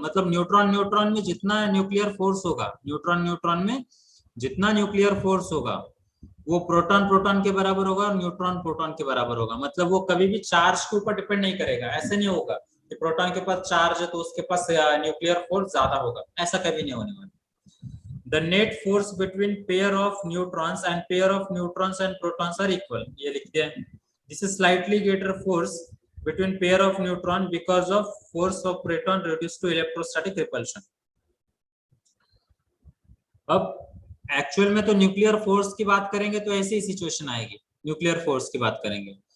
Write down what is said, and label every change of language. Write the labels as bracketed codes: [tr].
[hi] मतलब neutron neutron में जितना न्यूक्लियर फोर्स होगा, न्यूट्रॉन न्यूट्रॉन में जितना न्यूक्लियर फोर्स होगा वो प्रोटॉन प्रोटॉन के बराबर होगा और न्यूट्रॉन प्रोटॉन के बराबर होगा। मतलब वो कभी भी चार्ज के ऊपर डिपेंड नहीं करेगा। ऐसे नहीं होगा कि प्रोटॉन के पास चार्ज है तो उसके पास न्यूक्लियर फोर्स ज्यादा होगा, ऐसा कभी नहीं होने वाला। [en] The net force between pair of neutrons and pair of neutrons and protons are equal, [hi] ये लिख दिया है। [en] This is slightly greater force between pair of neutron because of force of proton reduced to electrostatic repulsion। [hi] अब actual में तो nuclear force की बात करेंगे तो ऐसी ही सिचुएशन आएगी, न्यूक्लियर फोर्स की बात करेंगे।